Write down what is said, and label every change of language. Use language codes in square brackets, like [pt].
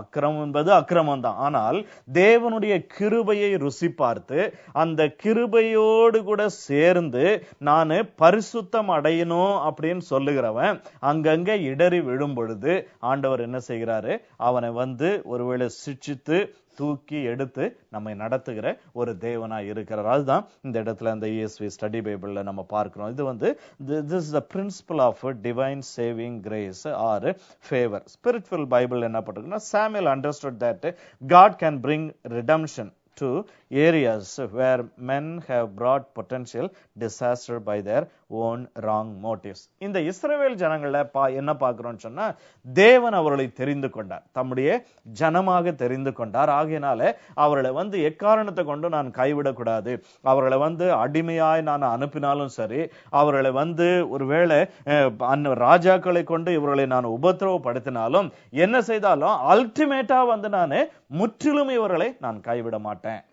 [ta] அக்கிரமம் என்பது அக்கிரமம் தான். ஆனால் தேவனுடைய கிருபையை ருசி பார்த்து அந்த கிருபையோடு கூட சேர்ந்து நான் பரிசுத்தம் அடையணும் அப்படின்னு சொல்லுகிறவன் அங்கங்க இடறி விழும் பொழுது ஆண்டவர் என்ன செய்கிறாரு? அவனை வந்து ஒருவேளை சிட்சித்து தூக்கி எடுத்து நம்மை நடத்துகிற ஒரு தேவனாய் இருக்கிறார். அதுதான் இந்த இடத்துல அந்த ESV ஸ்டடி பைபிள்ல நம்ம பார்க்கிறோம். இது வந்து [en] this is the principle of divine saving grace or favor. Spiritual Bible [ta] என்ன பண்றதுன்னா, [en] Samuel understood that God can bring redemption to areas where men have brought potential disaster by their own wrong motives. [ta] இந்த இஸ்ரவேல் ஜனங்கள என்ன பார்க்கிறோம்னு சொன்னா, தேவன் அவர்களை தெரிந்து கொண்டார், தம்முடைய ஜனமாக தெரிந்து கொண்டார். ஆகையினால அவர்களை வந்து எக்காரணத்தை கொண்டு நான் கைவிடக்கூடாது. அவர்களை வந்து அடிமையாய் நான் அனுப்பினாலும் சரி, அவர்களை வந்து ஒருவேளை ராஜாக்களை கொண்டு இவர்களை நான் உபத்திரவப்படுத்தினாலும் என்ன செய்தாலும் அல்டிமேட்டா வந்து நான் முற்றிலும் இவர்களை நான் கைவிட மாட்டேன்.